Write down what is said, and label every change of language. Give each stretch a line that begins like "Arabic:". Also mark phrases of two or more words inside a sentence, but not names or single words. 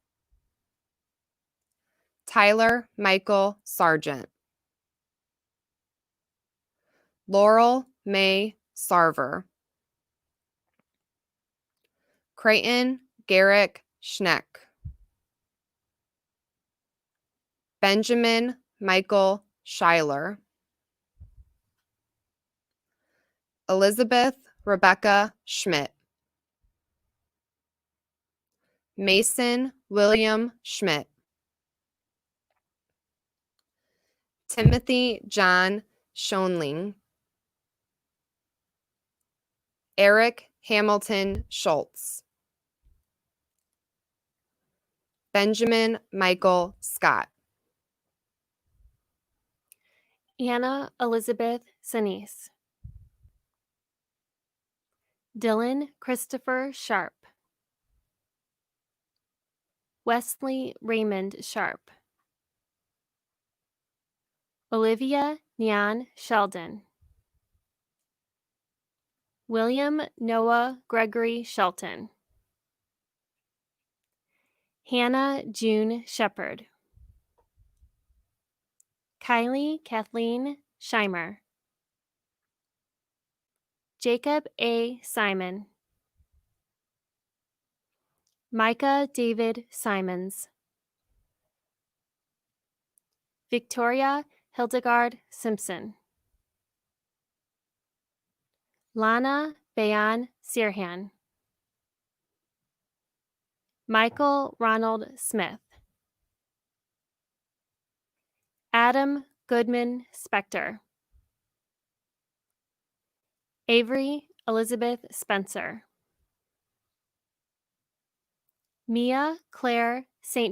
English: Tyler Michael Sargent, Laurel May Sarver, Creighton Garrick Schneck, Benjamin Michael Schuyler, Elizabeth Rebecca Schmidt, Mason William Schmidt, Timothy John Schoenling, Eric Hamilton Schultz, Benjamin Michael Scott, Anna Elizabeth Sinise, Dylan Christopher Sharp, Wesley Raymond Sharp, Olivia Nyan Sheldon, William Noah Gregory Shelton, Hannah June Shepard, Kylie Kathleen Scheimer, Jacob A. Simon, Micah David Simons, Victoria Hildegard Simpson, Lana Bayan Sirhan, Michael Ronald Smith, Adam Goodman Spector, Avery Elizabeth Spencer, Mia Claire St.